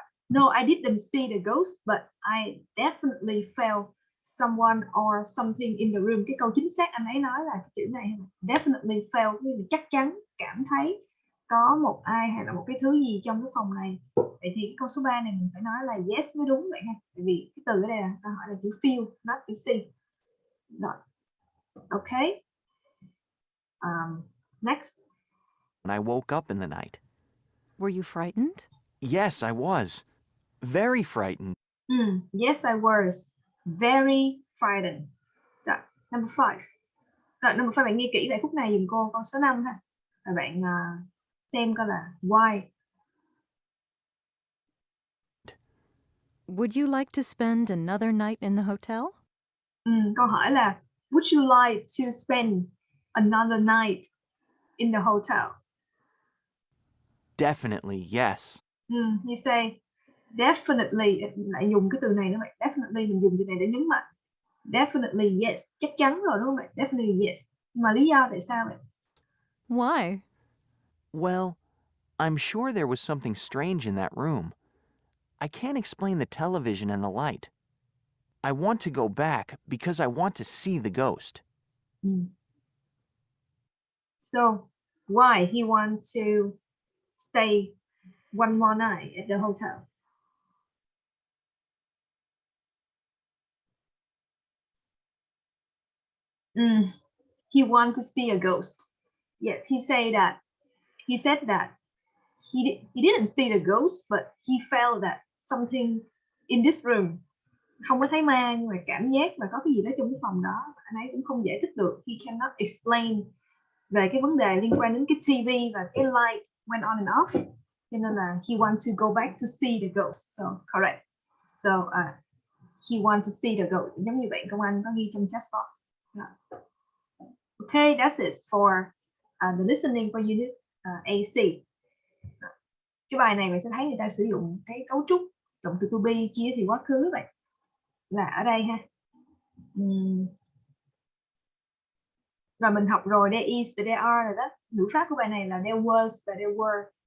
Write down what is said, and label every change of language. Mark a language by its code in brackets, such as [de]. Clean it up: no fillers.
[en] No, I didn't see the ghost, but I definitely felt someone or something in the room. [vi] Cái câu chính xác anh ấy nói là cái chữ này, [en] definitely felt, [vi] như là chắc chắn, cảm thấy có một ai hay là một cái thứ gì trong cái phòng này. Vậy thì cái câu số 3 này mình phải nói là yes mới đúng vậy ha. Tại vì cái từ ở đây là ta hỏi là chữ feel, not chữ see. Rồi. Okay. [en] Next. I woke up in the night. Were you frightened? Yes, I was. Very frightened. Yes, I was very frightened. Rồi, number 5. [vi] Rồi, number 5 bạn nghe kỹ lại phút này dùm cô, câu số 5 ha. Rồi bạn xem coi là why. [en] Would you like to spend another night in the hotel? [vi] Câu hỏi là [en] would you like to spend another night in the hotel? Definitely, yes. You say definitely, [vi] lại dùng cái từ này nữa vậy. Definitely mình dùng từ này để nhấn mạnh. [en] Definitely yes, [vi] chắc chắn rồi đúng không ạ? Definitely yes. Nhưng mà lý do tại sao vậy? [en] Why? Well, I'm sure there was something strange in that room. I can't explain the television and the light. I want to go back because I want to see the ghost. So, why he want to stay one more night at the hotel? He want to see a ghost. Yes, he said that he didn't see the ghost, but he felt that something in this room. [vi] Không có thấy ma nhưng mà cảm giác là có cái gì đó trong cái phòng đó. Anh ấy cũng không giải thích được. [en] He cannot explain [vi] về cái vấn đề liên quan đến cái TV và cái [en] light went on and off. [vi] Cho nên là [en] he want to go back to see the ghost. So correct. So he want to see the ghost. [vi] Giống như vậy công anh có ghi trong chat box. [en] Okay, that's it for the listening for unit AC. [vi] Cái bài này mình sẽ thấy người ta sử dụng cái cấu trúc động từ to be chia thì quá khứ vậy. Là ở đây ha. Rồi mình học rồi there is và there are rồi đó. Ngữ pháp của bài này là there was và there were.